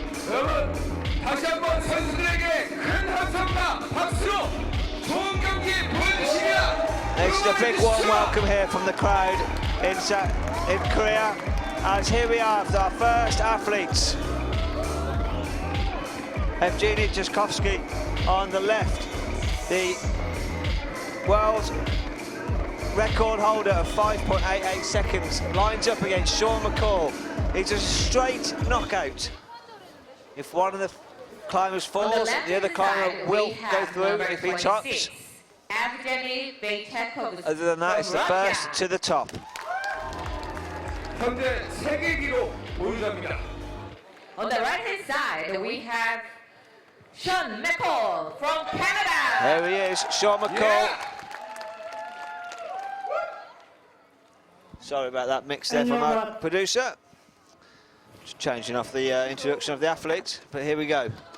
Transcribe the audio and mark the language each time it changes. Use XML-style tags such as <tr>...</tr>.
<ko>여러분, 다시 한번 선수들에게 큰 함성과 박수로 좋은 경기 보여주시면.</ko> <en>This is a big warm welcome here from the crowd in Korea, as here we are with our first athletes. Evgeny Jaskovsky on the left, the world record holder of 5.88 seconds, lines up against Sean McCall. It's a straight knockout. If one of the climbers falls, the other climber will go through if he tops. Other than that, it's the first to the top.</en> <ko>현재 세계 기록 보유자입니다.</ko> <en>On the right hand side, we have Sean McCall from Canada. There he is, Sean McCall. Yeah. Sorry about that mix there from our producer. Just changing off the introduction of the athletes, but here we go.</en>